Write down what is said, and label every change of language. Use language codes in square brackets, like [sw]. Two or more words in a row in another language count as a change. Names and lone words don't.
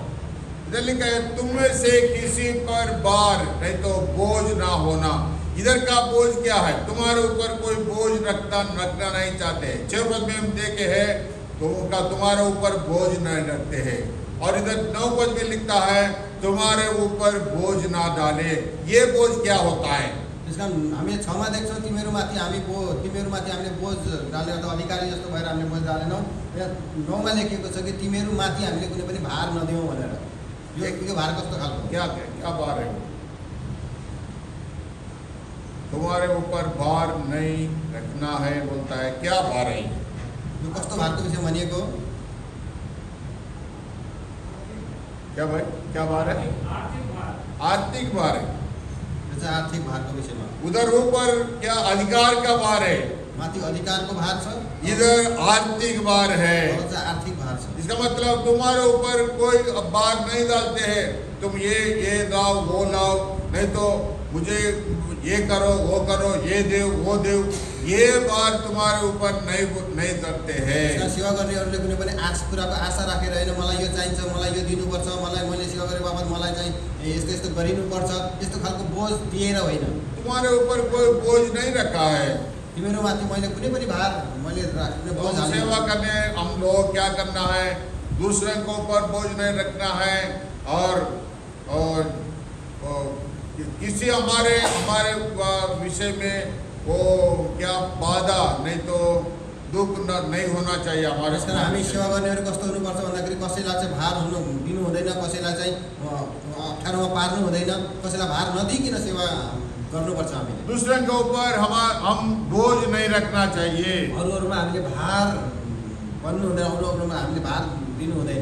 [hi] इधर लिखा है तुम में से किसी पर भार नहीं तो बोझ ना होना। इधर का बोझ क्या है? तुम्हारे ऊपर कोई बोझ रखना नहीं चाहते। 6 पद में हम देखे हैं तो तुम्हारे ऊपर बोझ नहीं रखते हैं। और इधर 9 पद में लिखता है तुम्हारे ऊपर बोझ ना डाले। ये बोझ क्या होता है? [ne] त्यसका हामी 6 मा देख्छौँ तिमीहरूमाथि हामीले बोझ डालेर अथवा अधिकारी जस्तो भएर हामीले बोझ डालेनौँ। यहाँ 9 मा लेखिएको छ कि तिमीहरूमाथि हामीले कुनै पनि भार नदियौँ भनेर। यो भार कस्तो खालको? [hi] क्या भार है? तुम्हारे ऊपर भार नहीं रखना है बोलता है। क्या भार है? [ne] यो कस्तो भारको विषय भनिएको? [hi] क्या भाई, क्या भार है? आर्थिक भार है। [ne] आर्थिक भारको विषयमा। [hi] उधर ऊपर क्या अधिकार का भार है? [ne] माथि अधिकारको भार छ, [hi] इधर आर्थिक भार है। [ne] आर्थिक भार छ। [hi] इसका मतलब तुम्हारे ऊपर कोई भार नहीं डालते हैं, तुम ये लाओ वो लाओ, नहीं तो मुझे ये करो वो करो, ये दे वो दे, ये बात तुम्हारे ऊपर नहीं करते हैं। [ne] सेवा गर्नेहरूले कुनै पनि कुराको आशा राखेर हैन मलाई यो चाहिन्छ, मलाई यो दिनुपर्छ, मलाई मैले सेवा गरे बापत मलाई चाहिँ यस्तो यस्तो गरिनुपर्छ, यस्तो खालको बोझ दिएर होइन। [hi] तुम्हारे ऊपर कोई बोझ नहीं रखा है। [ne] तिमीहरूमाथि मैले कुनै पनि भार मैले राख्ने बोझ हाल्दिनँ। [hi] सेवा करने हम लोग क्या करना है? दूसरे के ऊपर बोझ नहीं रखना है। और किसी हमारे विषय में वो क्या बाधा नहीं तो दुख नहीं होना चाहिए हमारे [ne] त्यस कारण हामी समाज सेवा में। गर्नेहरू कस्तो हुनुपर्छ भन्दाखेरि कसैलाई चाहिँ भार दिनु हुँदैन, कसैलाई चाहिँ अप्ठ्यारोमा पार्नु हुँदैन, कसैलाई भार नदिइकन सेवा गर्नुपर्छ हामीले। [hi] दूसरे के ऊपर हम बोझ नहीं रखना चाहिए। [ne] अरूहरूमा हामीले भार बन्नु हुँदैन, अरूहरूमा हामीले भार दिनु हुँदैन।